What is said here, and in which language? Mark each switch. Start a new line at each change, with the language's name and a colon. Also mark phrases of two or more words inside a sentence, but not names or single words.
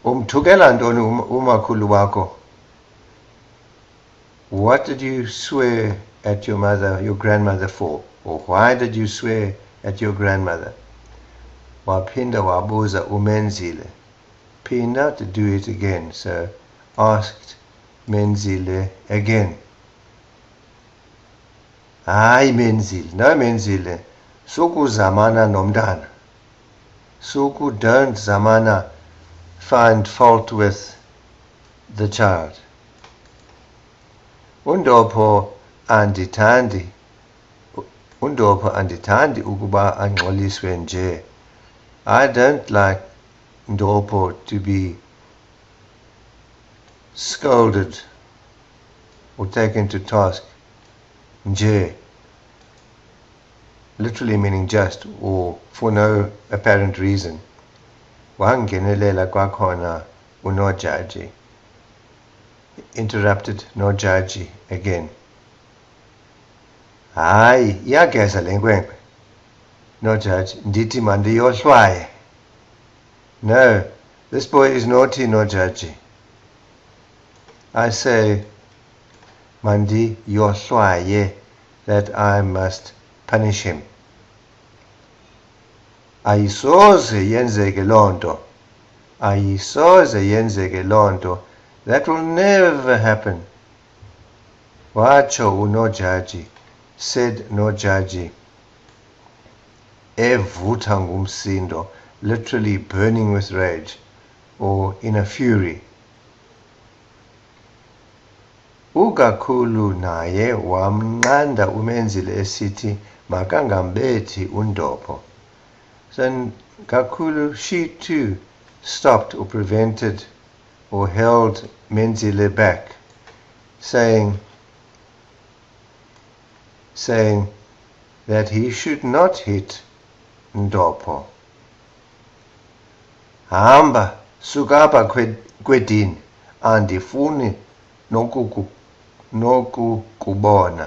Xhosa: Umthukela ntoni umakhulu wakho?
English: What did you swear at your mother, your grandmother for? Or why did you swear at your grandmother?
Xhosa: Waphinda wabuza uMenzile.
English: Pinda to do it again. So asked Menzile again. Hayi Menzile, no Menzile.
Xhosa: Suku zamana nomdana. Suku,
English: don't zamana find fault with the child.
Xhosa: Ndopho andithandi ukuba angxoliswe nje.
English: I don't like Ndopho to be scolded or taken to task. Nje, literally meaning just or for no apparent reason.
Xhosa: Wangenelela kwakhona uNojaji.
English: Interrupted Nojaji again.
Xhosa: Hayi, iyageza le nkwenkwe. Nojaji, ndithi mandiyohlwaye.
English: No, this boy is naughty, Nojaji. I say, mandiyohlwaye, that I must punish him.
Xhosa: Ayisoze yenzeke lonto. Ayisoze yenzeke lonto.
English: That will never happen.
Xhosa: Wacho uNojaji,
English: said Nojaji,
Xhosa: evutha ngumsindo,
English: literally burning with rage or in a fury.
Xhosa: Gakhulu naye wamnqanda uMenzile esithi makangambethi uNdopho.
English: So Gakhulu, she too stopped or prevented or held Menzile back, saying that he should not hit Ndopho.
Xhosa: Hamba, sukapa kwedini, andifuni nokukubona.